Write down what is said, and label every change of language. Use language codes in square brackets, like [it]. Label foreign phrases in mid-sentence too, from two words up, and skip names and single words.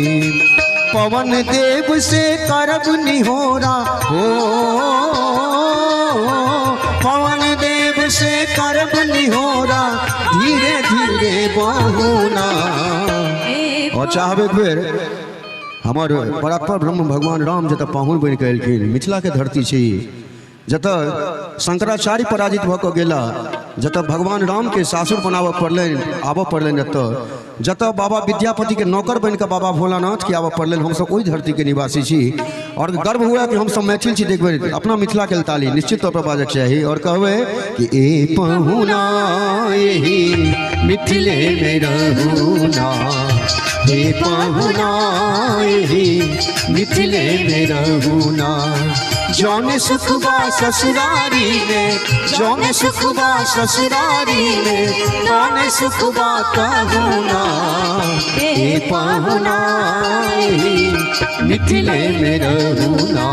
[mai] पवन देव से करब निहोरा हो। पवन देव से करब निहोरा धीरे धीरे बहुना। और चाहबे फिर हमार बराबर ब्रह्म भगवान राम जतऽ पाहुन बनि कऽ एलखिन। मिथिला के धरती छी जतऽ शंकराचार्य पराजित भऽ कऽ गेला, जतऽ भगवान राम के सासुर आबऽ पड़लनि एतऽ, जतऽ बाबा विद्यापति के नौकर बन कऽ बाबा भोलानाथ के आबऽ पड़लनि। हमसब ओहि धरती के निवासी छी और गर्व हुआ कि हमसब मैथिल छी। देखबै अपना मिथिला के ताली निश्चित तौर पर बाजक चाही और कहबै कि ए पहुना एही मिथिले में रहूना। हे पहुना एही मिथिले में रहूना। [bho] जौने सुख बा ससुरारी में, जौने सुख बा ससुरारी में, तौने सुख बा कहूना। [mai] हे पहुना एही मिथिले में रहूना।